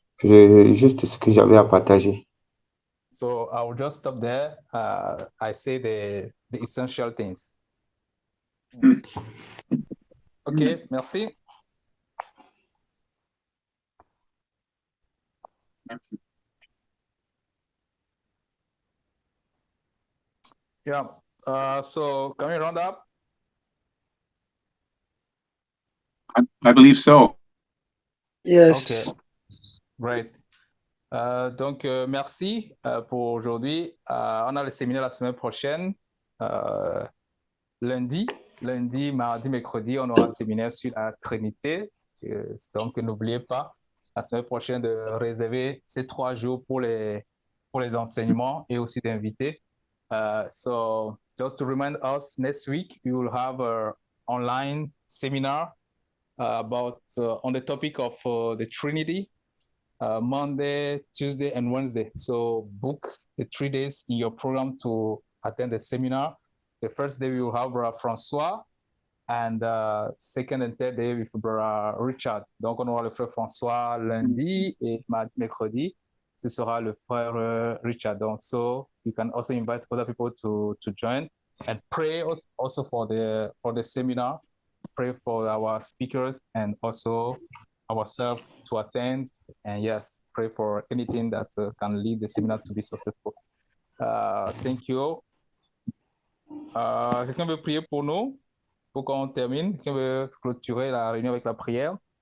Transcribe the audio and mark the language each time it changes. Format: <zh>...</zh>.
<fr>C'est juste ce que j'avais à partager.</fr> <en>So I will just stop there. I say the essential things.</en> <fr>Okay, merci.</fr> <en>Yeah. So can we round up? I believe so. Yes. Okay. Great.</en> <fr>Donc, merci pour aujourd'hui. On a le séminaire la semaine prochaine. Lundi, mardi, mercredi, on aura un séminaire sur la Trinité. Donc, n'oubliez pas, la semaine prochaine, de réserver ces 3 jours pour les enseignements et aussi d'inviter.</fr> <en>So, just to remind us, next week, we will have an online seminar about on the topic of the Trinity, Monday, Tuesday, and Wednesday. So book the 3 days in your program to attend the seminar. The first day we will have Brother François, and second and third day with Brother Richard.</en> <fr>Donc on aura le frère François lundi et mardi, mercredi. Ce sera le frère Richard.</fr> <en>Donc, so you can also invite other people to join and pray also for the seminar. Pray for our speakers and also ourselves to attend, and yes, pray for anything that can lead the seminar to be successful. Thank you.</en> <fr>Quelqu'un veut prier pour nous, pour qu'on termine? Quelqu'un veut clôturer la réunion avec la prière?</fr>